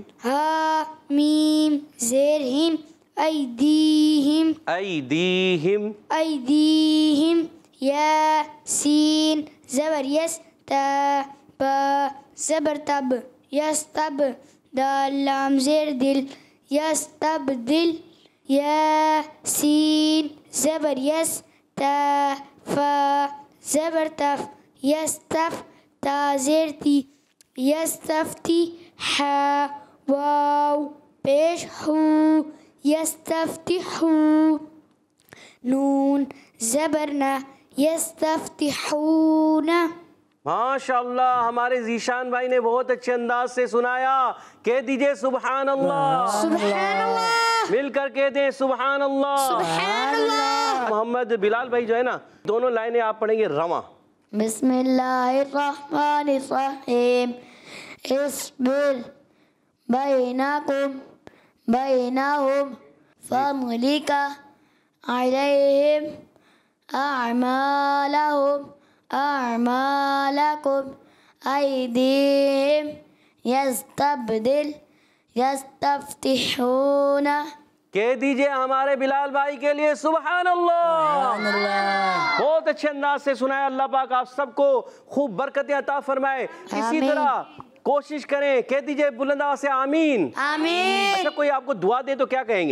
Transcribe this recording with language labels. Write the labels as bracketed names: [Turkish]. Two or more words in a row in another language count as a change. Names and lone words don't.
[Urdu] ہا میم زیر ہم، ایدیہم، ایدیہم، ایدیہم، یا سین زبر یس، تا با زبر تب، یستب، دال لام زیر دل، یستبدل، یا سین زبر یس، تا فا زبر تف، یستف، تا زیر تی، یستفتی، حا واو پیش ہو، یستفتحو، نون زبرنا، یستفتحون۔ ماشاءاللہ ہمارے ذیشان بھائی نے بہت اچھے انداز سے سنایا۔ کہہ دیجئے [Arabic] سبحان اللہ، سبحان اللہ، [Urdu] مل کر کہہ دیں [Arabic] سبحان اللہ۔ سبحان اللہ۔ [Urdu] محمد بلال بھائی جو ہے نا، دونوں لائنیں آپ پڑھیں گے رواں۔ [Arabic] بسم اللہ الرحمن الرحیم۔ اصبر بینکم بینہم فملک علیہم اعمالہم اعمالکم ایدیہم یستبدل یستفتحون۔ [Urdu] کہہ دیجئے ہمارے بلال بھائی کے لیے [Arabic] سبحان اللہ۔ [Urdu] بہت اچھے انداز سے سنایا۔ اللہ پاک آپ سب کو خوب برکتیں عطا فرمائے۔ اسی طرح کوشش کریں، کہہ دیجئے بلند آواز سے آمین۔ آمین، اچھا کوئی آپ کو دعا دے تو کیا کہیں گے؟